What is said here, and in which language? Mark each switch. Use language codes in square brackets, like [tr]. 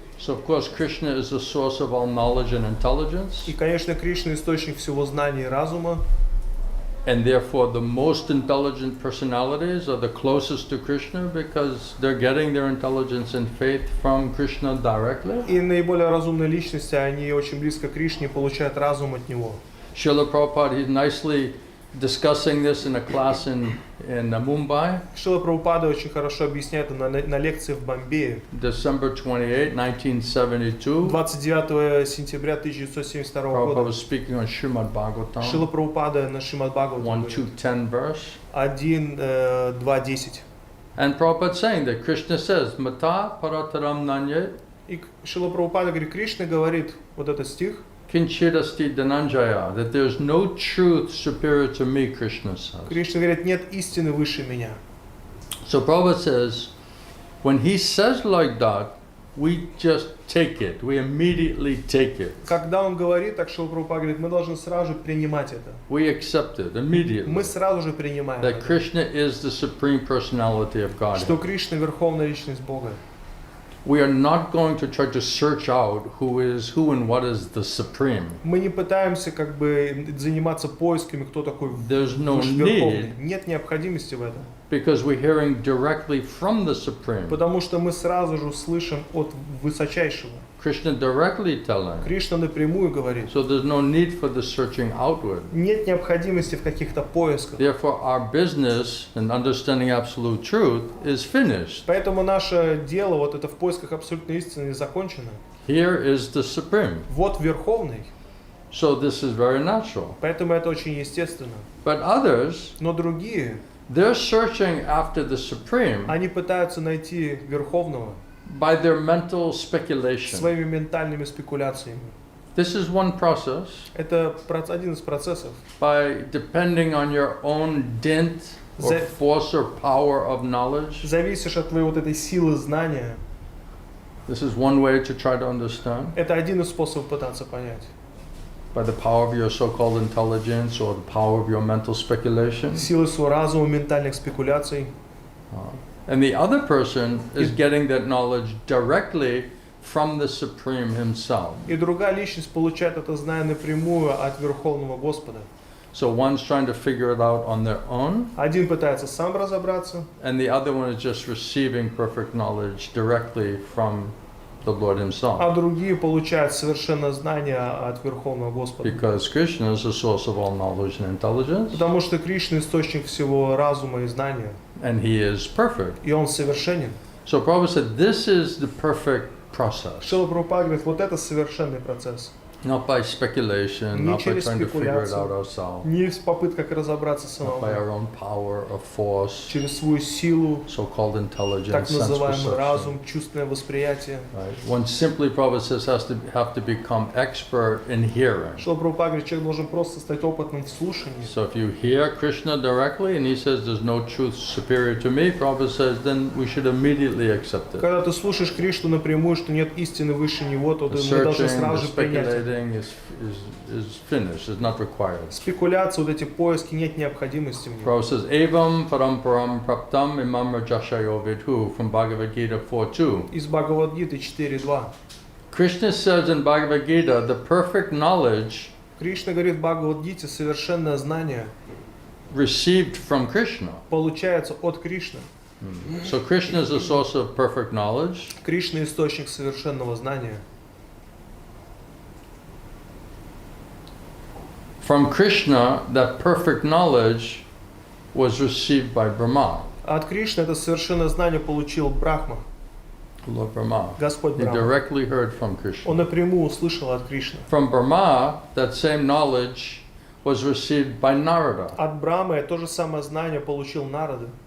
[en] So of course Krishna is the source of all knowledge and intelligence, [ru] И, конечно, Кришна источник всего знания и разума, [en] and therefore the most intelligent personalities are the closest to Krishna because they're getting their intelligence and faith from Krishna directly. [ru] и наиболее разумные личности, они очень близко к Кришне, получают разум от него. [en] Srila Prabhupada, he's nicely discussing this in a class in Mumbai, [ru] Шрила Прабхупада очень хорошо объясняет это на лекции в Бомбее. [en] December 28, 1972. [ru] 29 сентября 1972 [en] Prabhupada [ru] года [en] was speaking on Srimad Bhagavatam, [ru] Шрила Прабхупада на Шримад [en] 1, 2, 10 verse. [ru] 1, 2, 10. [en] And Prabhupada saying that Krishna says, [sa] Mata parataram nanyet [ru] И Шрила Прабхупада говорит, Кришна говорит, вот этот стих, [sa] kinchidasti dhananjaya, [en] that there's no truth superior to me, Krishna says. [ru] Кришна говорит, нет истины выше меня. [en] So Prabhupada says, when he says like that, we just take it. We immediately take it. [ru] Когда он говорит, так Шрила Прабхупада говорит, мы должны сразу же принимать это. [en] We accept it immediately. [ru] Мы сразу же принимаем [en] That [ru] это. [en] Krishna is the supreme personality of God. [ru] Что Кришна верховная личность Бога. [en] We are not going to try to search out who and what is the supreme. [ru] Мы не пытаемся как бы заниматься поисками, кто такой [en] There's no [ru] верховный. [en] need, [ru] Нет необходимости в этом. [en] because we're hearing directly from the supreme. [ru] Потому что мы сразу же слышим от высочайшего. [en] Krishna directly telling. [ru] Кришна напрямую говорит. [en] So there's no need for the searching outward. [ru] Нет необходимости в каких-то поисках. [en] Therefore, our business in understanding absolute truth is finished. [ru] Поэтому наше дело, вот это в поисках абсолютной истины, закончено. [en] Here is the supreme. [ru] Вот верховный. [en] So this is very natural. [ru] Поэтому это очень естественно. [en] But others, [ru] Но другие, [en] they're searching after the supreme [ru] они пытаются найти верховного [en] by their mental speculation. [ru] своими ментальными спекуляциями. [en] This is one process. [ru] Это один из процессов. [en] By depending on your own dint or [ru] За- [en] force or power of knowledge. [ru] Зависишь от твоей вот этой силы знания. [en] This is one way to try to understand. [ru] Это один из способов пытаться понять. [en] By the power of your so-called intelligence or the power of your mental speculation. [ru] Силы своего разума, ментальных спекуляций. [en] And the other person is getting that knowledge directly from the Supreme Himself. [ru] И другая личность получает это знание напрямую от Верховного Господа. [en] So one's trying to figure it out on their own, [ru] Один пытается сам разобраться, [en] and the other one is just receiving perfect knowledge directly from the Lord Himself. [ru] а другие получают совершенно знание от Верховного Господа. [en] Because Krishna is the source of all knowledge and intelligence, [ru] Потому что Кришна источник всего разума и знания, [en] and He is perfect. [ru] и Он совершенен. [en] So Prabhupada said, this is the perfect process. [ru] Шрила Прабхупада говорит, вот это совершенный процесс. [en] Not by speculation, [ru] Не [en] not by [ru] через [en] trying to figure it [ru] спекуляцию, [en] out ourselves, [ru] не в попытках разобраться [en] not by [ru] самому, [en] our own power or force, [ru] через свою силу, [en] so-called intelligence, [ru] так [en] sense [ru] называемый [en] perception. [ru] разум, чувственное восприятие. [en] Right? One simply, Prabhupada says, has to have to become expert in hearing. [ru] Шрила Прабхупада говорит, человек должен просто стать опытным в слушании. [en] So if you hear Krishna directly and he says there's no truth superior to me, Prabhupada says then we should immediately accept it. [ru] Когда ты слушаешь Кришну напрямую, что нет истины выше него, то [en] The [ru] мы должны [en] searching, the [ru] сразу же принять. [en] speculating is finished, is not required. [ru] Спекуляции, вот эти поиски, нет необходимости в них. [en] Prabhupada says, [sa] Evam paramparam praptam imam rajashayo vidhu [en] from Bhagavad Gita 4.2. [ru] Из Бхагавад-гиты 4.2. [en] Krishna says in Bhagavad Gita, the perfect knowledge [ru] Кришна говорит в Бхагавад-гите, совершенное знание [en] received from Krishna. [ru] получается от Кришны. [en] So Krishna is the source of perfect knowledge. [ru] Кришна источник совершенного знания. [en] From Krishna, that perfect knowledge was received by Brahma, [ru] А от Кришны это совершенное знание получил Брахма, [en] Lord Brahma. [ru] Господь [en] He [ru] Брахма. [en] directly heard from Krishna. [ru] Он напрямую услышал от Кришны. [en] From Brahma, that same knowledge was received by Narada. [ru] От Брамы то же самое знание получил Нарада.